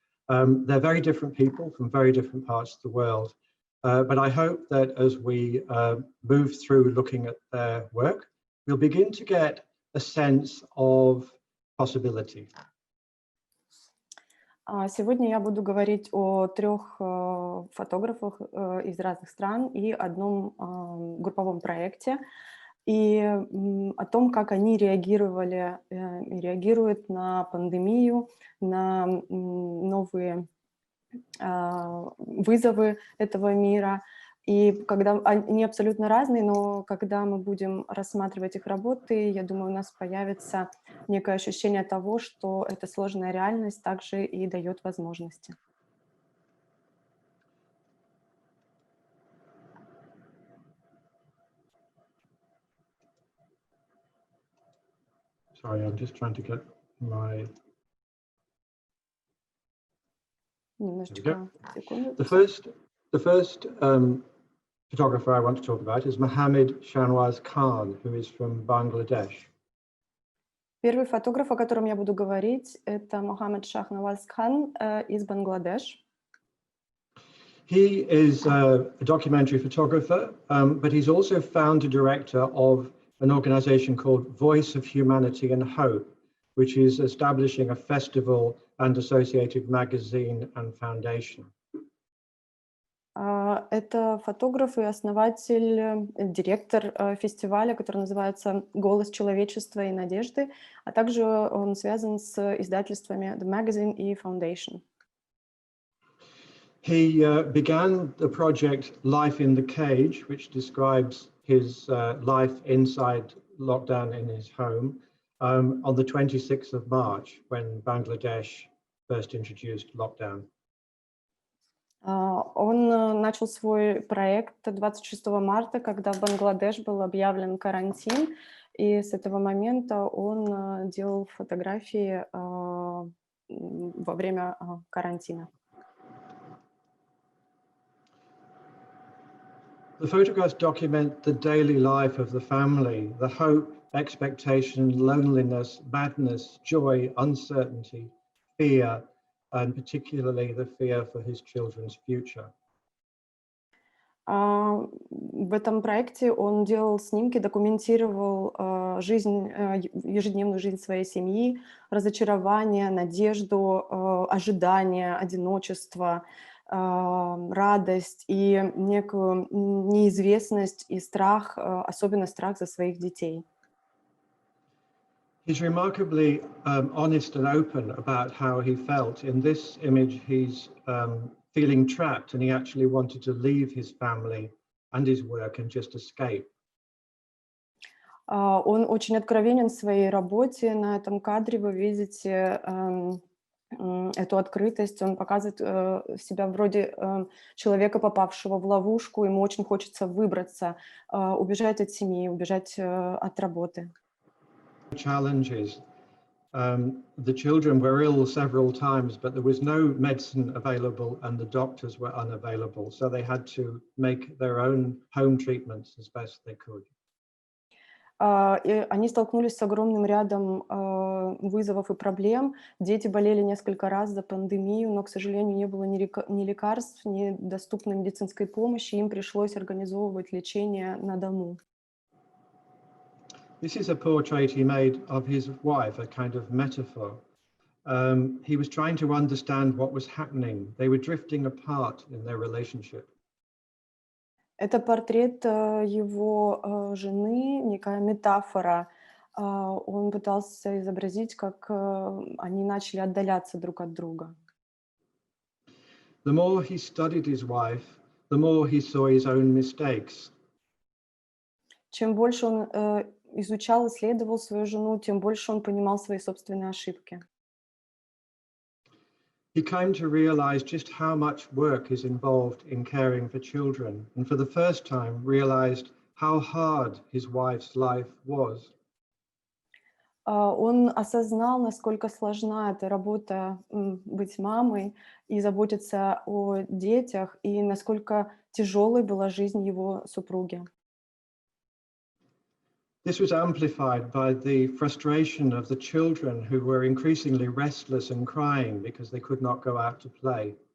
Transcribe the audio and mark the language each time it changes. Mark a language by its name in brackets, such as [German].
[English] They're very different people from very different parts of the world, but I hope that as we move through looking at their work, we'll begin to get a sense of possibility. [Russian] Сегодня я буду говорить о трех фотографах из разных стран и одном групповом проекте, и о том, как они реагировали и реагируют на пандемию, на новые вызовы этого мира. И когда они абсолютно разные, но когда мы будем рассматривать их работы, я думаю, у нас появится некое ощущение того, что эта сложная реальность также и дает возможности. [English] Sorry, I'm just trying to get my... [Russian] Немножечко, секунду. [English] The first photographer I want to talk about is Mohammed Shanwas Khan, who is from Bangladesh. [Russian] Первый фотограф, о котором я буду говорить, это Mohammed Shanwas из Бангладеш. [English] He is a documentary photographer, but he's also founder director of an organization called Voice of Humanity and Hope, which is establishing a festival and associated magazine and foundation. [Russian] Это фотограф и основатель, директор фестиваля, который называется «Голос человечества и надежды», а также он связан с издательствами The Magazine и Foundation. [English] He began the project Life in the Cage, which describes his life inside lockdown in his home, on the 26th of March, when Bangladesh first introduced lockdown. [Russian] Он начал свой проект 26 марта, когда в Бангладеш был объявлен карантин, и с этого момента он делал фотографии во время карантина. [English] The photographs document the daily life of the family, the hope, expectation, loneliness, madness, joy, uncertainty, fear, and particularly the fear for his children's future. [Russian] В этом проекте он делал снимки, документировал ежедневную жизнь своей семьи, разочарование, надежду, ожидание, одиночество, радость и некую неизвестность и страх, особенно страх за своих детей. [English] He's remarkably honest and open about how he felt. In this image, he's feeling trapped, and he actually wanted to leave his family and his work and just escape. [Russian] Он очень откровенен в своей работе. На этом кадре вы видите эту открытость. Он показывает себя вроде человека, попавшего в ловушку. Ему очень хочется выбраться, убежать от семьи, убежать от работы. [English] Challenges. The children were ill several times, but there was no medicine available and the doctors were unavailable. So they had to make their own home treatments as best they could. [Russian] И они столкнулись с огромным рядом вызовов и проблем. Дети болели несколько раз за пандемию, но, к сожалению, не было ни лекарств, ни доступной медицинской помощи. Им пришлось организовывать лечение на дому. [English] This is a portrait he made of his wife, a kind of metaphor. He was trying to understand what was happening. They were drifting apart in their relationship. [Russian] Это портрет его жены, некая метафора. Он пытался изобразить, как они начали отдаляться друг от друга. [English] The more he studied his wife, the more he saw his own mistakes. [Russian] Чем больше он изучал, исследовал свою жену, тем больше он понимал свои собственные ошибки. [English] He came to realize just how much work is involved in caring for children, and for the first time realized how hard his wife's life was. [Russian] Он осознал, насколько сложна эта работа быть мамой и заботиться о детях, и насколько тяжелой была жизнь его супруги. [English] This was amplified by the frustration of the children who were increasingly restless and crying because they could not go out to play.